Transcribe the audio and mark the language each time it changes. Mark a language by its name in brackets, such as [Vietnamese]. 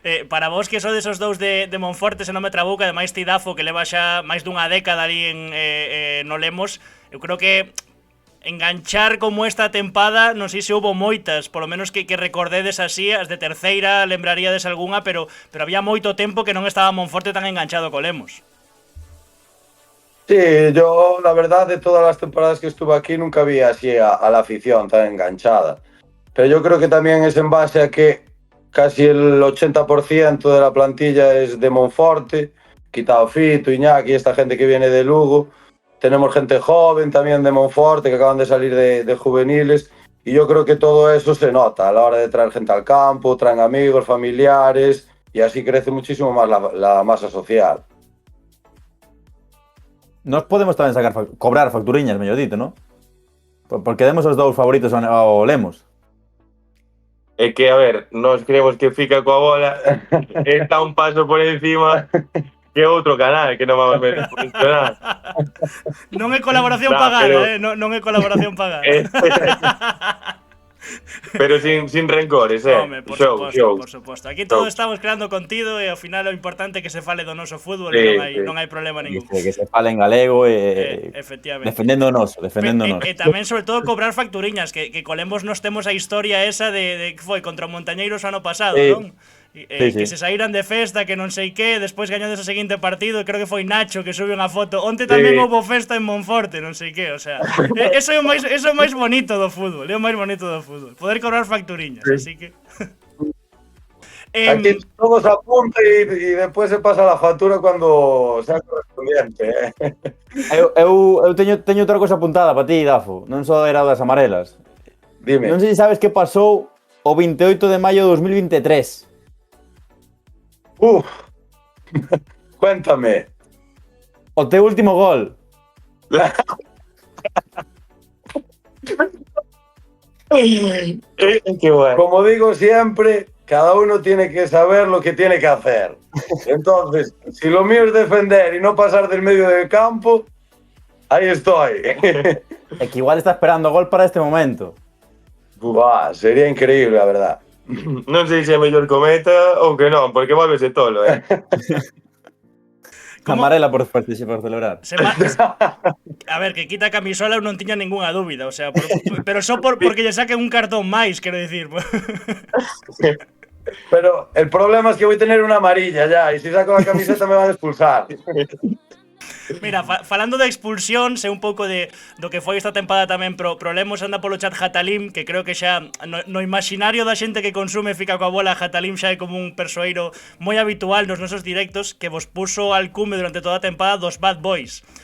[Galician] Para vos que sodes os dous de Monforte, se non me trabuca, ademais ti Dafo, que leva xa máis dunha década ali no Lemos, eu creo que enganchar como esta tempada, non sei se houbo moitas, polo menos que recordedes así, as de terceira lembraríades algunha, pero había moito tempo que non estaba Monforte tan enganchado co Lemos. [Spanish] Sí, yo la verdad de todas las temporadas que estuve aquí nunca vi así a la afición tan enganchada, pero yo creo que también es en base a que casi el 80% de la plantilla es de Monforte, quitado Fito, Iñaki, esta gente que viene de Lugo. Tenemos gente joven también de Monforte que acaban de salir de juveniles, y yo creo que todo eso se nota a la hora de traer gente al campo, traen amigos, familiares, y así crece muchísimo más la masa social. [Galician] Nos podemos tamén cobrar facturiñas, mellor dito, non? Porque demos os dous favoritos ao Lemos. É que, a ver, nós creemos que fica coa bola, está un paso por encima que outro canal que non vamos a mencionar. Non é colaboración pagada, non é colaboración pagada. [Spanish] Pero sin rencores, [Galician] Home, por suposto. Aquí todos [English] Show. [Galician] estamos creando contido e ao final o importante é que se fale do noso fútbol, [Spanish] Sí, [Galician] e non hai problema ningún. Que se fale en galego e Efectivamente. defendendo o noso. E tamén, sobre todo, cobrar facturiñas, que colemos nos temos a historia esa de que foi contra o Montañeiros o ano pasado, Sí. non? Que se saíran de festa, que non sei que, despois gañou ese seguinte partido, creo que foi Nacho que sube unha foto. Onte tamén houve festa en Monforte, non sei que, o sea, eso é o máis bonito do fútbol, poder cobrar facturiñas, así que [Spanish] Aquí todo se apunta y después se pasa la factura cuando sea correspondiente. [Galician] Eu teño outra cosa apuntada para ti, Dafo. Non só era das amarelas. Dime. Non sei se sabes que pasou o 28 de maio de 2023. [Spanish] Cuéntame. [Galician] O teu último gol. [Spanish] Qué bueno. Como digo siempre, cada uno tiene que saber lo que tiene que hacer. Entonces, si lo mío es defender y no pasar del medio del campo, ahí estoy. [Galician] É que igual está esperando gol para este momento. [Spanish] Buah, sería increíble, la verdad. [Galician] Non sei se é mellor cometa ou que non, porque volvese tolo, [Spanish] ¿Cómo? [Galician] Amarela por celebrar. A ver, que quita a camisola eu non tiña ninguna dúbida, o sea, pero só porque lle saquen un cartón máis, quero dicir. [Spanish] Pero el problema es que voy a tener una amarilla ya, y si saco la camiseta me van a expulsar. [Galician] Mira, falando de expulsións e un pouco do que foi esta tempada tamén pro Lemos, anda polo chat Hatalim, que creo que xa no imaginario da xente que consume Fica coa bola, Hatalim xa é como un persoeiro moi habitual nos nosos directos, que vos puso al cume durante toda a tempada dos Bad Boys.